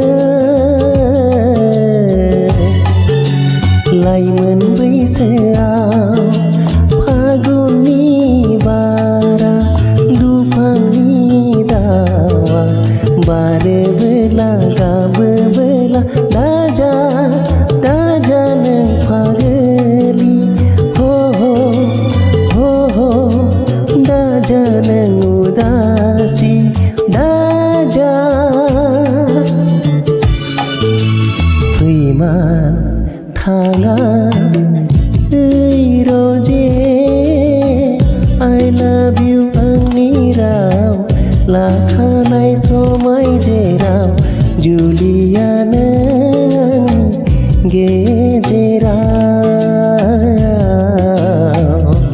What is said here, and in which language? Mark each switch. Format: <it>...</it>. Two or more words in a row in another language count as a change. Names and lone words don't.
<brx>लाइमोन बैसोआव फागुननि बारा दुफांनि दावा बारोबोला गाबोबोला दाजा दाजा नों फागोलि हो हो दाजा नों उदासि दाजा फैमान थाङा रोजे</brx> <en>I love you</en> <brx>आंनि राव लाखानाय समाय जेराव जुलिया नों आंनि गेजेराव</brx>